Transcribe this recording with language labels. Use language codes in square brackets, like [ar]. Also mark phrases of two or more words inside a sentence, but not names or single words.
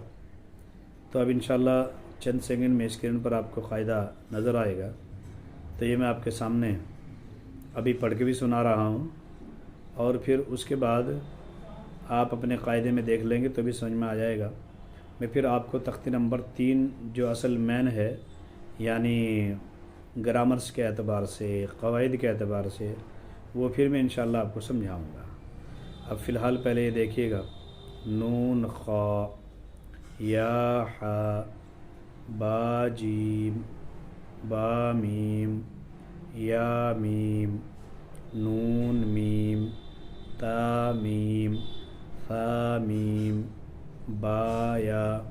[ur] تو اب انشاءاللہ چند سیکنڈ میں اسکرین پر آپ کو قاعدہ نظر آئے گا، تو یہ میں آپ کے سامنے ابھی پڑھ کے بھی سنا رہا ہوں، اور پھر اس کے بعد آپ اپنے قاعدے میں دیکھ لیں گے تو بھی سمجھ میں آ جائے گا۔ میں پھر آپ کو تختی نمبر 3 جو اصل مین ہے، یعنی گرامرس کے اعتبار سے، قواعد کے اعتبار سے، وہ پھر میں انشاءاللہ آپ کو سمجھاؤں گا۔ اب فی الحال پہلے یہ دیکھیے گا، [ar] نون خا یا ح با جیم با میم یا میم نون میم تا میم ثا میم با یا